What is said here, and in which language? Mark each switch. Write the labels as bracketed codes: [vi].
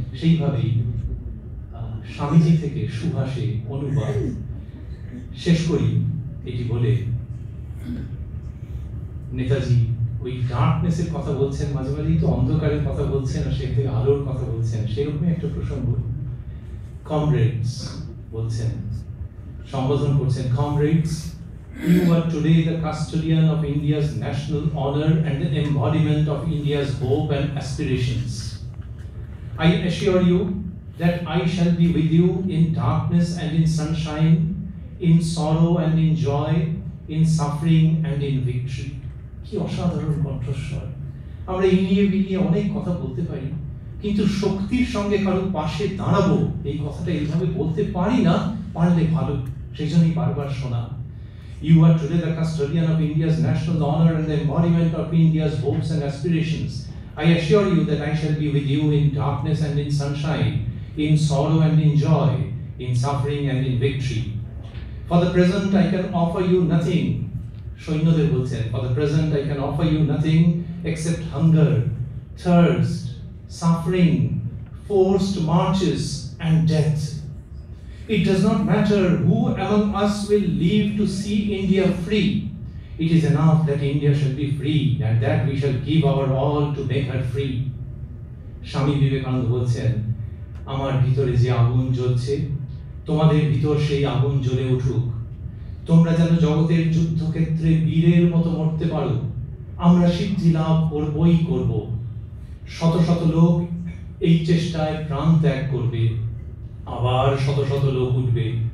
[bn] সেইভাবেই স্বামীজি থেকে সুভাষে অনুবাদ। শেষ করি এটি বলে, নেতাজি ওই ডার্কনেসের কথা বলছেন, মাঝে মাঝেই তো অন্ধকারের কথা বলছেন, আর সে থেকে আলোর কথা বলছেন, সেরকমই একটা প্রসঙ্গ। কমরেডস বলছেন, সম্বোধন করছেন, comrades, [en] you are today the custodian of India's national honor and the embodiment of India's hope and aspirations. I assure you that I shall be with you in darkness and in sunshine, in sorrow and in joy, in suffering and in victory. [bn] কি অসাধারণ কণ্ঠস্বর! আমরা ইনিয়ে বিনিয়ে অনেক কথা বলতে পারি, কিন্তু শক্তির সঙ্গে কারো পাশে দাঁড়াবো এই কথাটা এইভাবে বলতে পারি না, পারলে ভালো, সেই জন্যই বারবার শোনা। [en] You are today the custodian of India's national honor and the embodiment of India's hopes and aspirations. I assure you that I shall be with you in darkness and in sunshine, in sorrow and in joy, in suffering and in victory. For the present I can offer you nothing. [bn] সৈন্যদের বলছেন, [en] for the present I can offer you nothing except hunger, thirst, suffering, forced marches and death. It does not matter who among us will live to see India free. It is enough that India shall be free and that we shall give our all to make her free. [bn] Swami Vivekananda বলছেন, আমার ভিতরে যে আগুন জ্বলছে তোমাদের ভিতর সেই আগুন জ্বলে উঠুক, তোমরা যেন জগতের যুদ্ধক্ষেত্রে বীরের মতো মরতে পারো। আমরা সিদ্ধি লাভ করবই করব। শত শত লোক এই চেষ্টায় প্রাণ ত্যাগ করবে, আবার শত শত লোক উঠবে।